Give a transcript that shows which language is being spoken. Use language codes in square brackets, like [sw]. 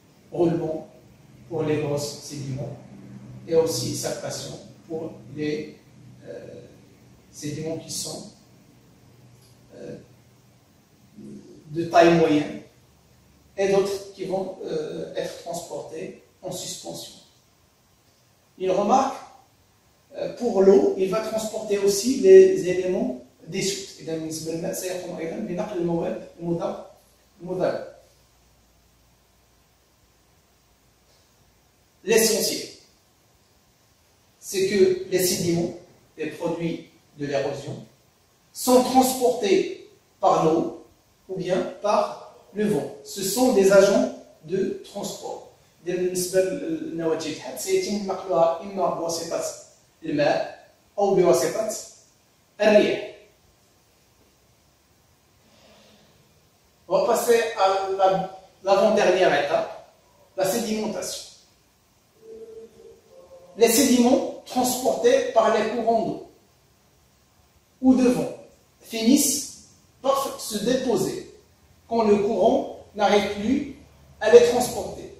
[fr] Roulement pour les grosses sédiments et aussi saltation pour les sédiments qui sont de taille moyenne et d'autres qui vont être transportés en suspension. Il remarque, pour l'eau, il va transporter aussi les éléments dissoute. [ar] إذا بالنسبة للماء سيقوم أيضا بنقل المواد المذابة. [fr] L'essentiel, c'est que les sédiments, les produits de l'érosion, sont transportés par l'eau ou bien par le vent. Ce sont des agents de transport. [ar] بالنسبة للنواتج الحاد سيتم نقلها إما بواسطة الماء أو بواسطة الرياح. [fr] On va passer à l'avant-dernière étape, la sédimentation. Les sédiments transportés par les courants d'eau ou de vent finissent par se déposer quand le courant n'arrive plus à les transporter.